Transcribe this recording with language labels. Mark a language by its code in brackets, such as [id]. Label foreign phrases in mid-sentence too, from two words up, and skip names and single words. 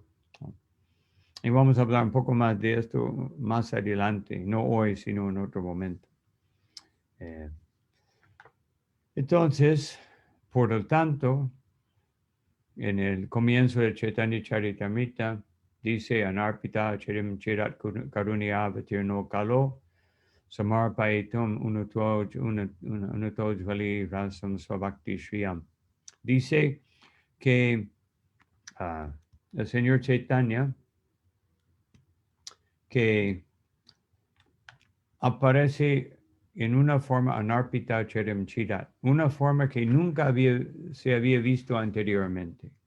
[es] Y vamos a hablar un poco más de esto más adelante, no hoy, sino en otro momento. Entonces, por lo tanto, en el comienzo de Chaitanya Charitamrita, dice [sa] Anarpita Charim Chirat Karunya Avatirno Kalo Samarpaitum Unutojvali Rasam Svabhakti Shriyam. [es] Dice que el Señor Chaitanya que aparece en una forma [sa] Anarpita Charim Chirat, [es] una forma que nunca se había visto anteriormente.